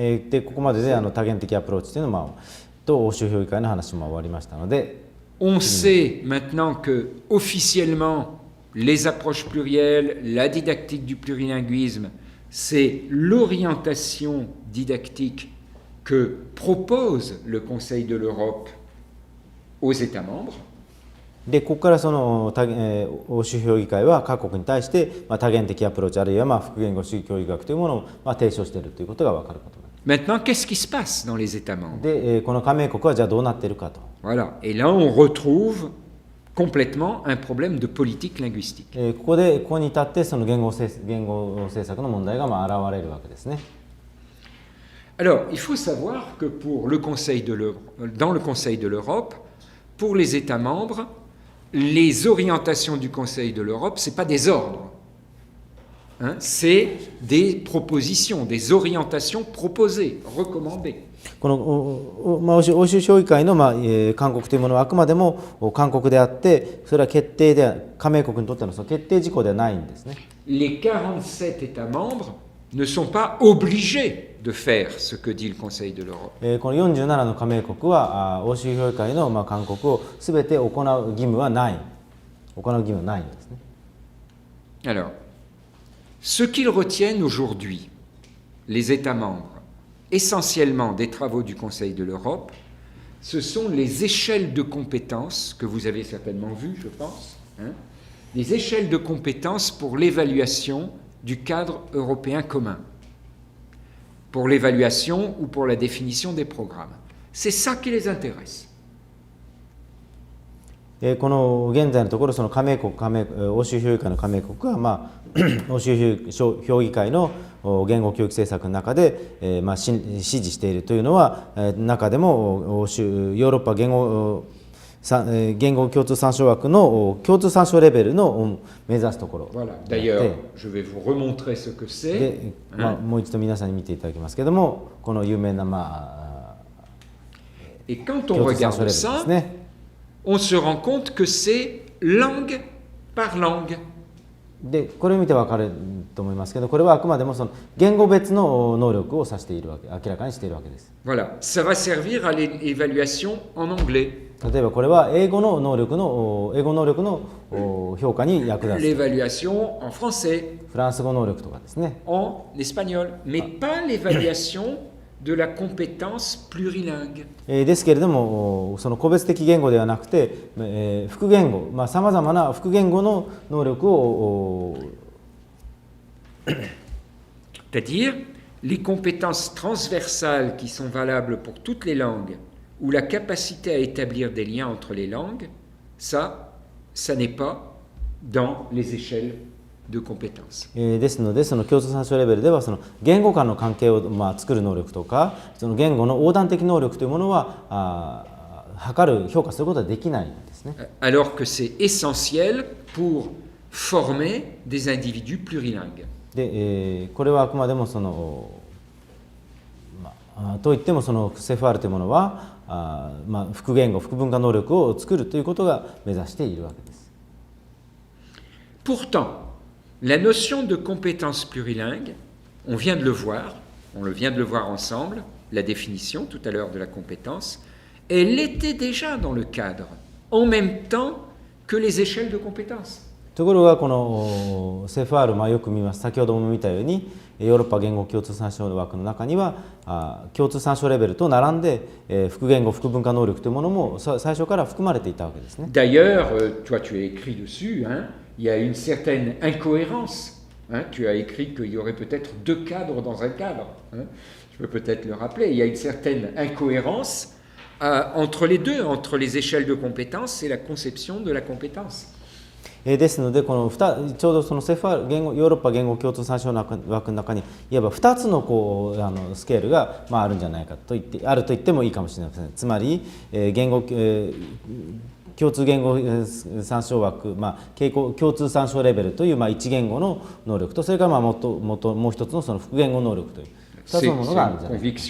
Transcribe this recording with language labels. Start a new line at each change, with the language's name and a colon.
Japanese: でここまでで多元的アプローチというのと欧州評議会の話も終わりましたので、
French: On sait maintenant que officiellement les approches plurielles, la didactique du plurilinguisme c'est l'orientation didactique que propose le Conseil de l'Europe aux États membres.
Japanese: でここからその欧州評議会は各国に対して、多元的アプローチあるいは複言語主義教育学というものを提唱しているということが分かることです。
French: Maintenant, qu'est-ce qui se passe dans les États membres?
Japanese: でこの加盟国はじゃあどうなっているかと。
French: Voilà. Et là, on retrouve complètement un problème de politique linguistique.
Japanese: ここに至ってその言語政策の問題が現れるわけですね。
French: Alors, il faut savoir que pour le Conseil de dans le Conseil de l'Europe, pour les États membres, les orientations du Conseil de l'Europe, ce n'est pas des ordres, hein, c'est des propositions, des orientations proposées, recommandées.
Japanese: この欧州評議会の勧告というものはあくまでも勧告であって、それは決定で加盟国にとってのその決定事項ではないんですね。
French: Les 47 États membres ne sont pas obligés de faire ce que dit le Conseil de l'Europe.
Japanese: この47の加盟国は欧州評議会の勧告をすべて行う義務はないんですね。
French: Alors, ce qu'ils retiennent aujourd'hui, les États membres, essentiellement des travaux du Conseil de l'Europe, ce sont les échelles de compétences que vous avez certainement vues, je pense, hein, les échelles de compétences pour l'évaluation du cadre européen commun, pour l'évaluation ou pour la définition des programmes. C'est ça qui les intéresse.
Japanese: この現在のところその欧州評議会の加盟国は、欧州評議会の言語教育政策の中で、支持しているというのは、中でもヨーロッパ言語共通参照枠の共通参照レベルの目指すところ。
French: Voilà. D'ailleurs, je vais vous remontrer ce que c'est.
Japanese: で、もう一度皆さんに見ていただきますけれども、この有名な
French: Et quand on regarde ça, on se rend compte que c'est langue par langue.
Japanese: でこれを見て分かると思いますけど、これはあくまでもその言語別の能力を指しているわけ、明らかにしているわけです。
French: Voilà, ça va servir à l'évaluation en anglais.
Japanese: 例えばこれは英語能力の評価に役立つ。
French: L'évaluation en français.
Japanese: フランス語能力とかですね。
French: En espagnol, mais pas l'évaluation de la compétence plurilingue.
Japanese: ですけれども、その個別的言語ではなくて、複言語、さまざまな複言語の能力を
French: C'est-à-dire les compétences transversales qui sont valables pour toutes les langues, ou la capacité à établir des liens entre les langues, ça n'est pas dans les échelles de compétences.
Japanese: ですので、その共通参照レベルではその言語間の関係を作る能力とか、その言語の横断的能力というものは評価することはできないんですね。
French: Alors que c'est essentiel pour former des individus plurilingues.
Japanese: で、これはあくまでもそのといってもそのセファールというものは複言語、複文化能力を作るということが目指しているわけです。
French: Pourtant, la notion de compétence plurilingue, on vient de le voir ensemble, la définition tout à l'heure de la compétence, elle était déjà dans le cadre, en même temps que les échelles de compétences.
Japanese: ところがこのセファール、よく見ます。先ほども見たようにヨーロッパ言語共通参照枠の中には共通参照レベルと並んで複言語、複文化能力というものも最初から含まれていたわけですね。
French: D'ailleurs, toi tu as écrit dessus, hein, il y a une certaine incohérence. Hein, tu as écrit qu'il y aurait peut-être deux cadres dans un cadre. Hein, je peux peut-être le rappeler. Il y a une certaine incohérence entre les deux, entre les échelles de compétences et la conception de la compétence.
Japanese: ですので、このちょうどそのセファールヨーロッパ言語共通参照枠の中にいわば2つのスケールがあるんじゃないかとあると言ってもいいかもしれません。つまり共通言語参照枠、共通参照レベルという1言語の能力と、それからもう一つのその複言語能力という2つのものがあるんじゃないか。